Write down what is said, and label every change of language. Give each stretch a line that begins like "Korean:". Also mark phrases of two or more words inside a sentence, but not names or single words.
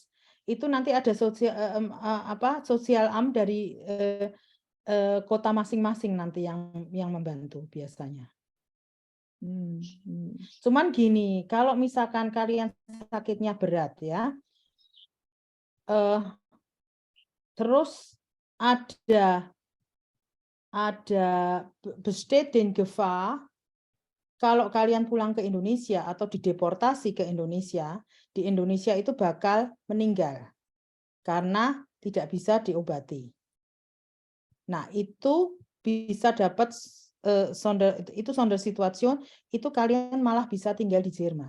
Indonesian: Itu nanti ada sosial am dari kota masing-masing nanti yang membantu biasanya. Cuman gini, kalau misalkan kalian sakitnya berat ya, terus ada
German: besteht den Gefahr,
Indonesian: kalau kalian pulang ke Indonesia atau dideportasi ke Indonesia, di Indonesia itu bakal meninggal karena tidak bisa diobati. Nah, itu bisa dapat Sondersituation, itu kalian malah bisa tinggal di Jerman.